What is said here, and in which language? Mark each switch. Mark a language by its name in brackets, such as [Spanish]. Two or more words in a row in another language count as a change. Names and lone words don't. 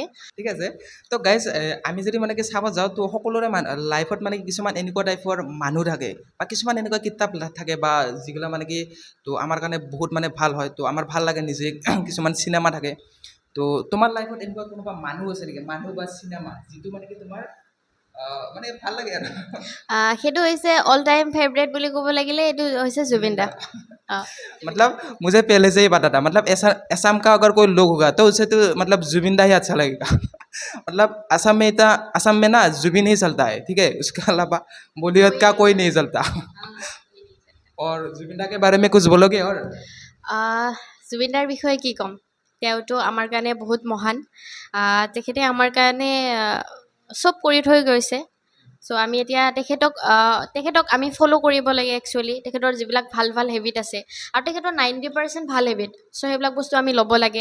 [Assamese] ঠিক আছে, তো গাইজ আমি যদি মানে কি চাব যাওঁ তো সকলোৰে লাইফত মানে কিছুমান এনেকুৱা টাইপৰ মানুহ থাকে বা কিছুমান এনেকুৱা কিতাপ থাকে বা যিগিলা মানে কি তো আমাৰ কাৰণে বহুত মানে ভাল হয়, তো আমাৰ ভাল লাগে নিজে। কিছুমান চিনেমা থাকে। তো তোমাৰ লাইফত এনেকুৱা কোনোবা মানুহ আছে নেকি, মানুহ বা চিনেমা যিটো মানে কি তোমাৰ মানে ভাল লাগে আৰু। সেইটো হৈছে [English] all time favourite [Assamese] বুলি ক'ব লাগিলে এইটো হৈছে জুবিন দা। [Hindi] मतलब मुझे पहले से ही पता था, मतलब ऐसा असम का अगर कोई लोग होगा तो उसे तो मतलब जुबिन दा ही अच्छा लगेगा। मतलब असम में ना जुबिन ही चलता है। ठीक है, उसके अलावा बॉलीवुड का कोई नहीं चलता। और जुबिन दा के बारे में कुछ बोलोगे और? [Assamese] জুবিন দাৰ বিষয়ে কি ক'ম, তেওঁতো আমাৰ কাৰণে বহুত মহান। তেখেতে আমাৰ কাৰণে চব কৰি থৈ গৈছে। চ' আমি এতিয়া তেখেতক আমি ফ'ল' কৰিব লাগে একচুৱেলি তেখেতৰ যিবিলাক ভাল ভাল হেবিট আছে আৰু তেখেতৰ 90% ভাল হেবিট চ' সেইবিলাক বস্তু আমি ল'ব লাগে